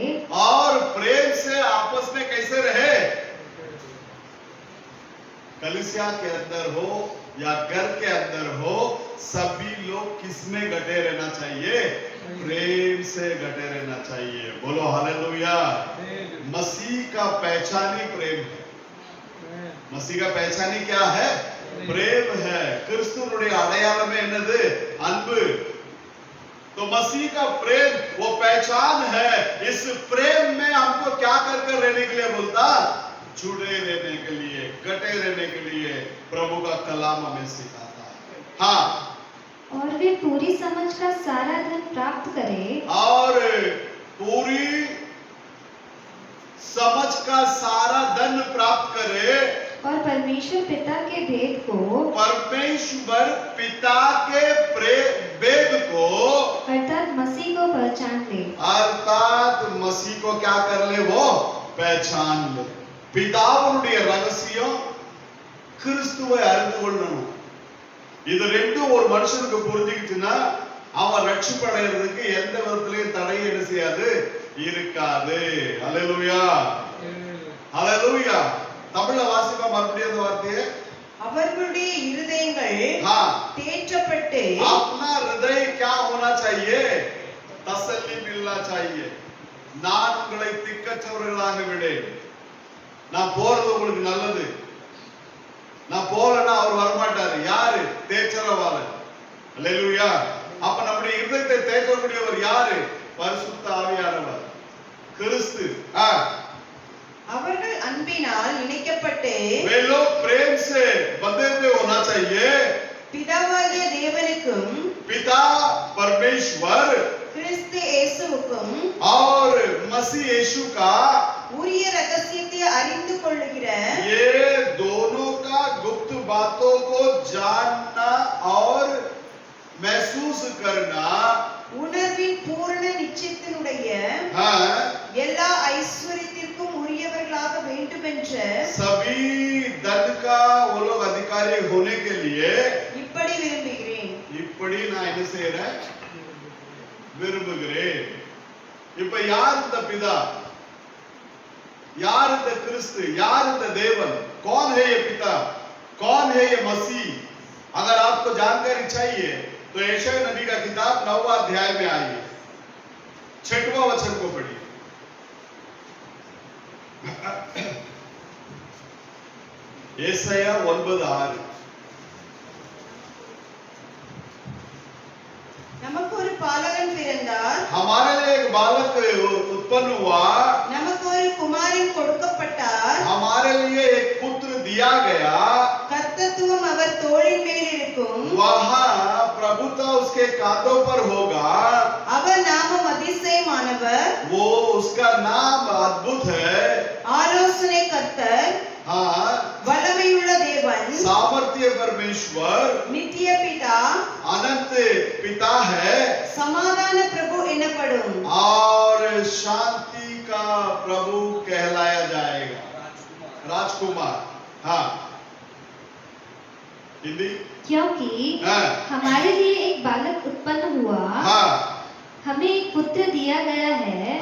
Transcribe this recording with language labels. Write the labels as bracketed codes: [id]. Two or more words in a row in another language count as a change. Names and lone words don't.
[hi] और प्रेम से आपस में कैसे रहे, कलीसिया के अंदर हो या घर के अंदर हो, सभी लोग किसमें घटे रहना चाहिए, प्रेम से घटे रहना चाहिए। बोलो हालेलुया। मसीह का पहचान ही प्रेम है। मसीह का पहचान ही क्या है, प्रेम है। [ta] கிறிஸ்துவுடைய அடையாளமே என்னது, அன்பு। [hi] तो मसीह का प्रेम वो पहचान है। इस प्रेम में हमको क्या कर कर रहने के लिए बोलता, जुड़े रहने के लिए, कटे रहने के लिए प्रभु का कलाम हमें सिखाता है। हाँ और वे पूरी समझ का सारा धन प्राप्त करें, और पूरी समझ का सारा धन प्राप्त करे, और परमेश्वर पिता के भेद को, परमेश्वर पिता के भेद को, अर्थात मसीह को पहचान ले। अर्थात मसीह को क्या कर ले, वो पहचान ले। [ta] பிதாவுடைய ரகசியம் கிறிஸ்துவை அறிந்து கொள்ளணும்। இது ரெண்டும் ஒரு மனுஷனுக்கு புரிஞ்சுக்கிச்சுன்னா அவன் ரட்சிப்படைகிறதுக்கு எந்த விதத்திலையும் தடை என்ன செய்யாது, இருக்காது। ஹல்லேலூயா, ஹல்லேலூயா। தமிழ்ல வாசிப்பா மறுபடியும் அந்த வார்த்தையை। அவர்களுடைய இருதயங்கள் தேற்றப்பட்டு, [hi] अपना हृदय क्या होना चाहिए, तसल्ली मिलना चाहिए। [ta] நான் உங்களை திக்கற்றவர்களாக விடேன், நான் போறது உங்களுக்கு நல்லது, நான் போலன்னா அவர் வரமாட்டாரு। யாரு, தேற்றரவாளன்। அல்லேலூயா। அப்ப நம்முடைய இருதயத்தை தேற்றக்கூடியவர் யாரு, பரிசுத்த ஆவியானவர், கிறிஸ்து। அவர்கள் அன்பினால் இணைக்கப்பட்டு, [hi] वे लोग प्रेम से बंधे हुए होना चाहिए। [ta] பிதாவாகிய தேவனுக்கும், [hi] पिता परमेश्वर, [ta] கிறிஸ்து இயேசுவுக்கும் [hi] और मसीह यीशु का [ta] உரிய ரகசியத்தை அறிந்து கொள்ளுகிற, [hi] ये दोनों का गुप्त बातों को जानना और महसूस करना, [ta] உணர்வின் பூரண நிச்சயத்தினுடைய எல்லா ஐஸ்வர்யத்திற்கும் உரியவர்களாக வேண்டும் என்ற, [hi] सभी धन का वो लोग अधिकारी होने के लिए [ta] இப்படி விரும்புகிறேன்। இப்படி நான் என்ன செய்யறேன், விரும்புகிறேன்। இப்ப யார் இந்த பிதா, யார் த கிறிஸ்து, யார் த தேவன், [hi] कौन है ये पिता, कौन है ये मसीह? अगर आपको जानकारी चाहिए तो यशायाह नबी का किताब 9वां अध्याय में आइए, 6वां वचन को पढ़िए। यशायाह 9:6। [ta] நமக்கு ஒரு பாலகன் பிறந்தார், [hi] हमारे लिए एक बालक उत्पन्न हुआ, [ta] நமக்கு ஒரு குமாரன் கொடுக்கப்பட்டார், [hi] हमारे लिए एक पुत्र दिया गया, [ta] கர்த்தத்துவம் அவர் தோளின் மேல் இருக்கும், [hi] वहां प्रभुता उसके कांधों पर होगा, [ta] அவர் நாமம் அதிசயமானவர், [hi] वो उसका नाम अद्भुत है, [ta] ஆலோசனை கர்த்தர், [hi] हाँ [ta] வல்லமையுள்ள தேவன், [hi] सामर्थ्य परमेश्वर, [ta] நித்திய பிதா, [hi] अनंत पिता है, [ta] சமாதான பிரபு எனப்படும். [hi] और शांति का प्रभु कहलाया जाएगा, राजकुमार। हाँ, हिंदी। क्योंकि हाँ, हमारे लिए एक बालक उत्पन्न हुआ, हाँ, हमें एक पुत्र दिया गया है,